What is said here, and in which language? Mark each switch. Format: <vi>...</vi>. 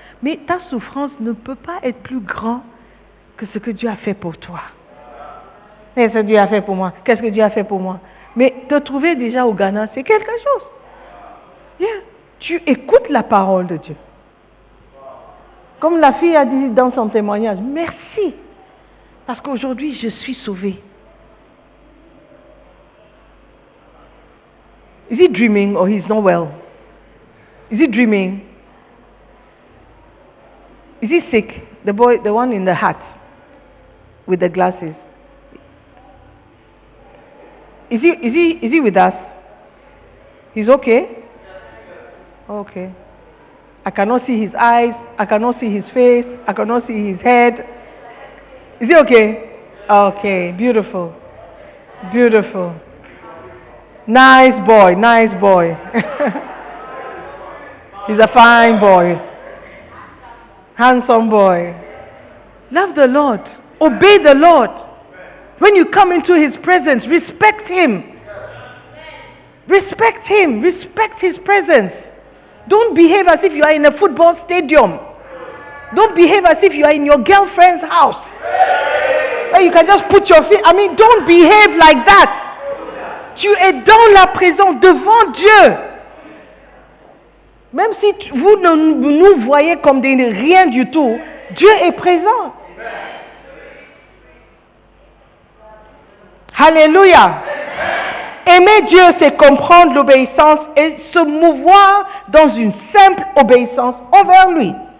<fr>Mais ta souffrance ne peut pas être plus grande que ce que Dieu a fait pour toi. Qu'est-ce que Dieu a fait pour moi? Qu'est-ce que Dieu a fait pour moi? Mais te trouver déjà au Ghana, c'est quelque chose. Yeah. Tu écoutes la parole de Dieu. Comme la fille a dit dans son témoignage, merci. Parce qu'aujourd'hui, je suis sauvée.</fr> <en>Is he dreaming or he's not well? Is he dreaming? Is he sick? The boy, the one in the hat with the glasses. Is he with us? He's okay? Okay. I cannot see his eyes. I cannot see his face. I cannot see his head. Is he okay? Okay. Beautiful. Beautiful. Nice boy. Nice boy. He's a fine boy. Handsome boy. Love the Lord. Obey the Lord. When you come into His presence, respect Him. Respect Him. Respect His presence. Don't behave as if you are in a football stadium. Don't behave as if you are in your girlfriend's house. Where you can just put your feet. Don't behave like that.</en> <fr>Tu es dans la présence devant Dieu. Même si vous nous voyez comme des rien du tout, Dieu est présent. Alléluia. Aimer Dieu, c'est comprendre l'obéissance et se mouvoir dans une simple obéissance envers lui.</fr>